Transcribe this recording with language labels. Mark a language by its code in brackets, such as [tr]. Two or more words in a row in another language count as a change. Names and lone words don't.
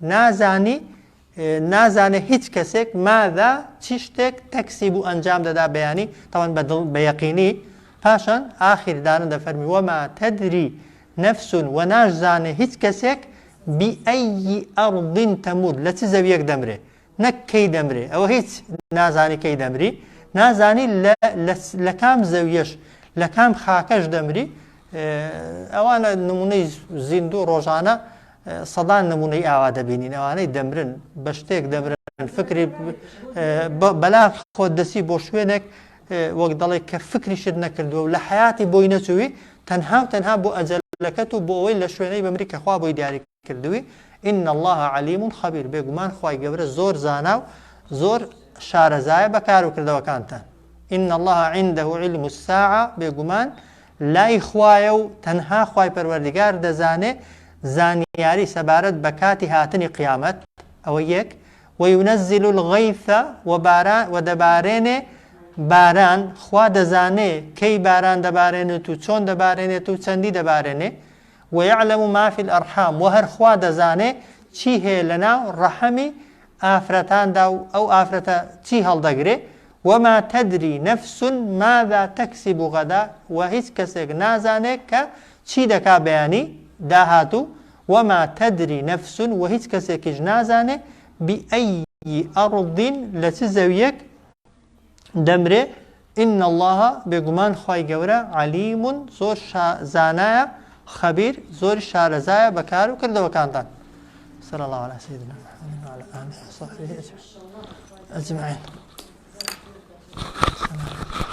[ckb] نازانێ هیچ کەسێک ماذا چی شتێک تەکسیب و ئەنجام دەدا بەیانی تاوان بە یەقینی پاشان ئاخیردانە دەفەرمی [ar] وەما تەدری نەفس [ckb] و نازانێ هیچ کەسێک [ar] بئەیی ئەڕضین تەموت [ckb] لە چ زەویەک دەمرێ نەک کەی دەمرێ ئەوە هیچ نازانی کەی دەمری نازانی لە کام زەویەش لە کام خاکەش دەمری ئەوانە نمونەی زیندوو ڕۆژانە سەدان نمونەی ئاوا دەبینین ئەوانەی دەمرن بە شتێک دەمرن فکری بەلا خۆت دەسی بۆ شوێنێک وەک دەڵێ کە فکری شت نەکردووە و لە حیاتی بۆی نەچووی تەنها بۆ ئەجەلەکەت و بۆ ئەوەی لە شوێنەی بەمری کە خوا بۆی دیاری کردووی [ar] إن الله عليم خبير [ckb] بێگومان خوای گەورە زۆر زانا و زۆر شارەزایە بەکار و کردەوەکانتان [ar] إن الله عنده علم الساعة [ckb] بێگومان لای خوایە و تەنها خوای پەروەردگار دەزانێ زانیاری سەبارەت بە کاتی هاتنی قیامەت ئەوە یەک [ar] وينزل الغيث [ckb] ودەبارێنێ باران خوا دەزانێ کەی باران دەبارێنێت و چۆن دەبارێنێت و چەندی دەبارێنێ [ar] ويعلم ما في الأرحام [ckb] وهر خوا دەزانێ چی هەیە لەناو ڕەحەمی ئافرەتاندا و ئەو ئافرەتە چی هەڵدەگرێ [ar] وما تدري نفس ماذا تكسب غدا [ckb] وهيच کەسێک نازانێت کە چی دەکا بەیانی داهاتوو [ar] وما تدري نفس [ckb] وهيच کەسێکیش نازانێت [ar] بأي أرض [ckb] لە چ زەویەک دەمرێ [ar] إن الله [ckb] بێگومان خوای گەورە علیم زۆر زانایە خبير زۆر شارەزایە بەکار و کردەوەکانتان [ar] صلى الله على سيدنا محمد وعلى آله وصحبه أجمعين